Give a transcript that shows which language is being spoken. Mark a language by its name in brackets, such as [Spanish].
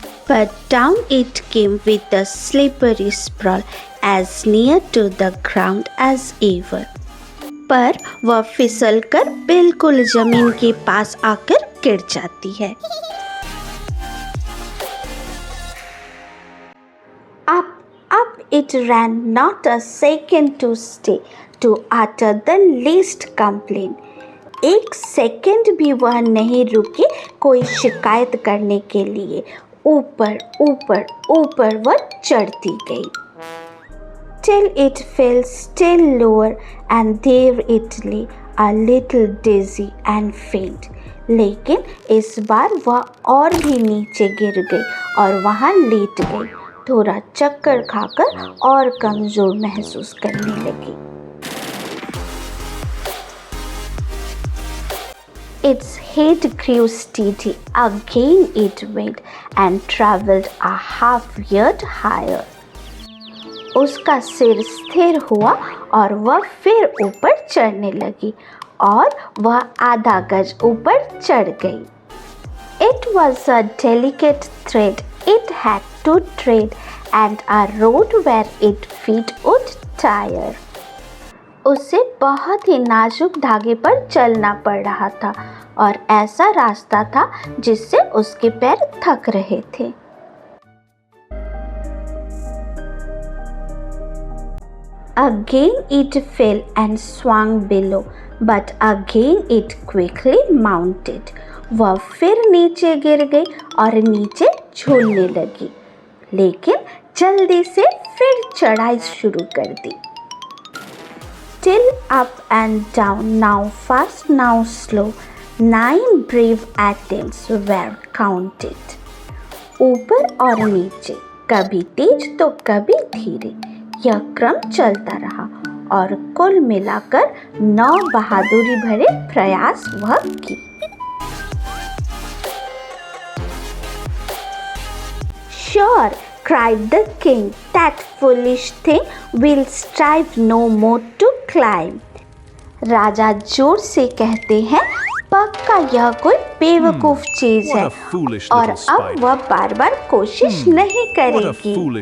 [English] But down it came with a slippery sprawl as near to the ground as ever. [Hindi] पर वह फिसलकर बिल्कुल जमीन के पास आकर गिर जाती है। [English] Up it ran, not a second to stay, to utter the least complaint. [Hindi] एक सेकंड भी वह नहीं रुकी कोई शिकायत करने के लिए। ऊपर ऊपर ऊपर वह चढ़ती गई। [English] Till it fell still lower and there it lay, a little dizzy and faint. [Hindi] लेकिन इस बार वह और भी नीचे गिर गई और वहाँ लेट गई, थोड़ा चक्कर खाकर और कमजोर महसूस करने लगी। [English] Its head grew steady, again it went and travelled a half yard higher. [Hindi] उसका सिर स्थिर हुआ और वह फिर ऊपर चढ़ने लगी और वह आधा गज ऊपर चढ़ गई। [English] It was a delicate thread it had to tread and a road where its feet would tire. [Hindi] उसे बहुत ही नाजुक धागे पर चलना पड़ रहा था और ऐसा रास्ता था जिससे उसके पैर थक रहे थे। [English] Again it fell and swung below, but again it quickly mounted. [Hindi] वह फिर नीचे गिर गई और नीचे झूलने लगी, लेकिन जल्दी से फिर चढ़ाई शुरू कर दी। [English] Still up and down, now fast, now slow, 9 brave attempts were counted. [Hindi] ऊपर और नीचे, कभी तेज तो कभी धीरे, यह क्रम चलता रहा और कुल मिलाकर 9 बहादुरी भरे प्रयास वह की। [English] Sure, cried the king, that foolish thing will strive no more to climb. [Hindi] राजा जोर से कहते हैं, पक्का यह कोई बेवकूफ चीज है और अब वह बार बार कोशिश नहीं करेगी।